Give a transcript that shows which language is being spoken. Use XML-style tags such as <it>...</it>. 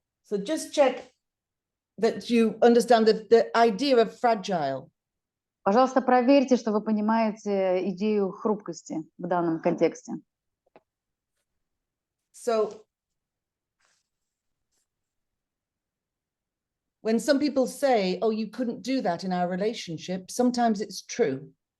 <en>So just check that you understand the idea of fragile.</en> <ru>Пожалуйста, проверьте, что вы понимаете идею хрупкости в данном контексте.</ru> <en>So when some people say, oh, you couldn't do that in our relationship, sometimes it's true.</en>